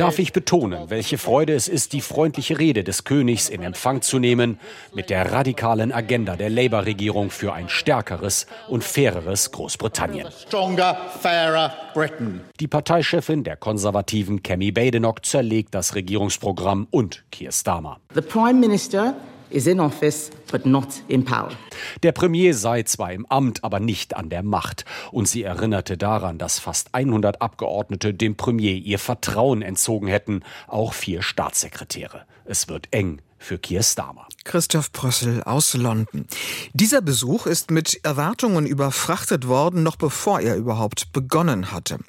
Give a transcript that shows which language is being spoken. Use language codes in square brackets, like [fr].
[de] Darf ich betonen, welche Freude es ist, die freundliche Rede des Königs in Empfang zu nehmen, mit der radikalen Agenda der Labour-Regierung für ein stärkeres und faireres Großbritannien. [en] Stronger, fairer Britain. [de] Die Parteichefin der Konservativen, Cammy Badenoch, zerlegt das Regierungsprogramm und Keir Starmer. [en] The Prime Minister is in office, but not in power. [de] Der Premier sei zwar im Amt, aber nicht an der Macht. Und sie erinnerte daran, dass fast 100 Abgeordnete dem Premier ihr Vertrauen entzogen hätten, auch 4 Staatssekretäre. Es wird eng für Keir Starmer. Christoph Prössl aus London. Dieser Besuch ist mit Erwartungen überfrachtet worden, noch bevor er überhaupt begonnen hatte.